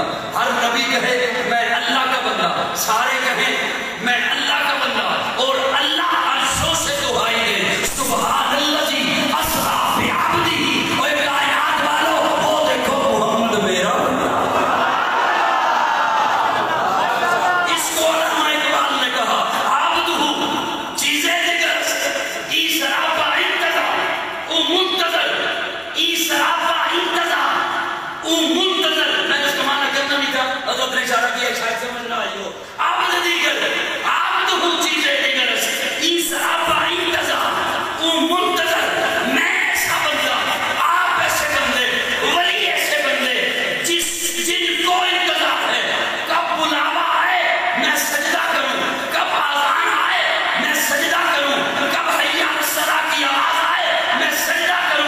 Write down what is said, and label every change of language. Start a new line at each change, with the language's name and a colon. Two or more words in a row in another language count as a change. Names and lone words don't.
Urdu: ہر نبی کہے میں اللہ کا بندہ، سارے کہیں میں اللہ کا بندہ، اور اللہ عرشوں سے دعائی دے
Arabic: سبحان اللہ
Urdu: جی
Arabic: اسرا بعبدہ،
Urdu: اور کائنات والوں وہ دیکھو محمد میرا بندہ۔ اس کو علامہ اقبال نے کہا
Persian: عبدہ چیزیں دیگر ای سراپا انتظار او منتظر، ای سراپا انتظار او منتظر۔
Urdu: میں اس کا معنی کرنا نہیں تھا، حضرت نے اشارہ کیا شاید سمجھ نہ آئی ہو۔
Persian: عبد دیگر عبدہ چیزیں دیگر ای سراپا انتظار او منتظر،
Urdu: میں ایسا بندہ، آپ ایسے بندے، ولی ایسے بندے جن کو انتظار ہے کب بلاوا آئے میں سجدہ کروں، کب آذان آئے میں سجدہ کروں، کب
Arabic: حی علی الصلاۃ
Urdu: کی آواز آئے میں سجدہ کروں۔